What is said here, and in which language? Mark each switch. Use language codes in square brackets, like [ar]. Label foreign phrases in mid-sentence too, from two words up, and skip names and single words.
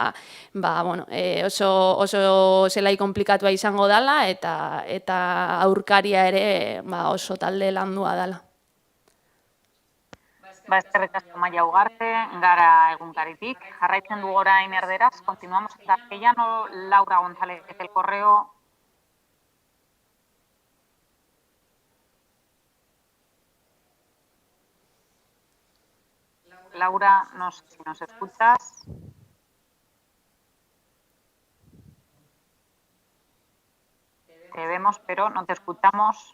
[eu] oso zelai komplikatua izango dela, eta aurkaria ere oso talde landua dela. Eskerrik asko Maia Ugarte, gara egunkaritik. Jarraitzen dugu orain erderaz, [es] continuamos en castellano. Laura González del Correo. Laura, no sé si nos escuchas. Te vemos, pero no te escuchamos.